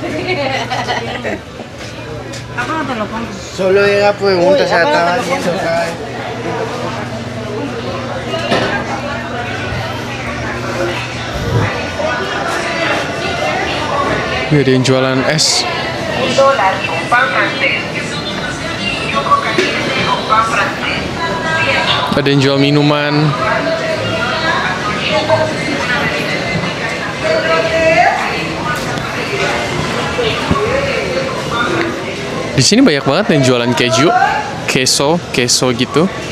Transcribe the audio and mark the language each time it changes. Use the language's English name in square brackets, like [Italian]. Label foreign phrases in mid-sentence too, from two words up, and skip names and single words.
[Spanish] Solo era pregunta, se la estaba haciendo acá. [Indonesian] Ini ada yang jualan es. [Spanish] $1 con pan francés. Yugo caliente con pan francés. [Indonesian] Ada yang jual minuman. Di sini banyak banget yang jualan keju, queso gitu.